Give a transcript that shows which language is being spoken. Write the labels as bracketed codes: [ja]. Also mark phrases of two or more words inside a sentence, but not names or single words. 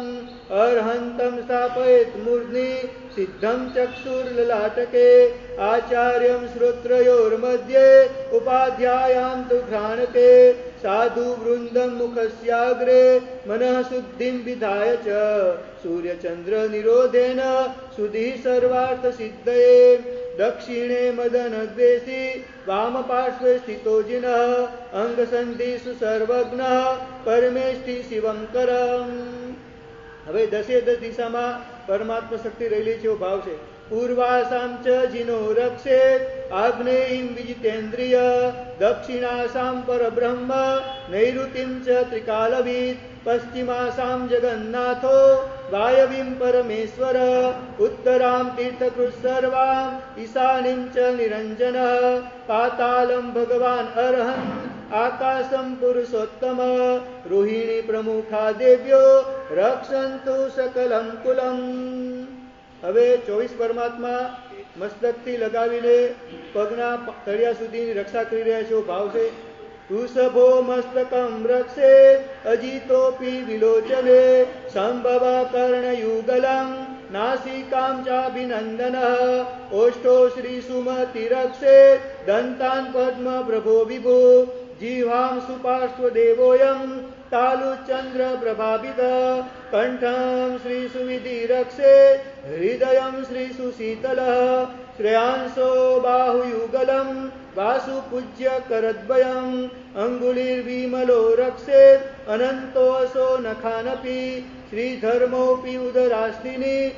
[sa] अर्हन्तं स्थापयेत् मूर्ध्नि सिद्धं चक्षुर्ललाटके आचार्यं श्रोत्रयोर्मध्ये उपाध्यायां तु घ्राणके साधु वृन्दं मुखस्याग्रे मनः शुद्धिं विधाय च सूर्यचन्द्र निरोधेन सुधिः सर्वार्थसिद्धये। दक्षिणे मदनद्वेषी वामपार्श्वे स्थितो जिनः अंगसन्धिषु सर्वज्ञः परमेष्टि शिवंकरम्। [gu] હવે દસે દસ દિશામાં પરમાત્મા શક્તિ રહેલી છે એવો ભાવ છે। [sa] પૂર્વાસામ ચ જીનો રક્ષેત આગ્નેયીમ વિજિતેન્દ્રિય દક્ષિણાસામ પરબ્રહ્મ નૈઋતિમ ચ ત્રિકાલવિદ પશ્ચિમાસામ જગન્નાથો વાયવીમ પરમેશ્વર ઉત્તરામ તીર્થકૃત સર્વામ ઈશાનીમ ચ નિરંજનઃ પાતાલમ ભગવાન અર્હન્ आकाशं पुरुषोत्तम रोहिणी प्रमुखा देव्यो रक्षन्तु सकलं कुलम्। [gu] હવે 24 પરમાત્મા મસ્તકથી લગાવીને પગના તળિયા સુધીની રક્ષા કરી રહ્યા છે એવો ભાવ છે। [sa] વૃષભો મસ્તકં રક્ષે અજીતોપી વિલોચને સંભવ કર્ણયુગલં नासिकां चाभिनन्दनः ओष्ठो श्रीसुमतिरक्षे दन्तान् पद्म प्रभो विभो जिह्वां सुपार्श्वदेवोऽयं तालुचन्द्रप्रभाभितः कण्ठं श्रीसुविधिरक्षे हृदयं श्रीसुशीतलः श्रेयांसो बाहुयुगलं वासुपूज्य करद्वयम् अङ्गुलिर्विमलो रक्षेत् अनन्तोऽसो नखानपि श्रीधर्मोऽपि उदरास्तिनि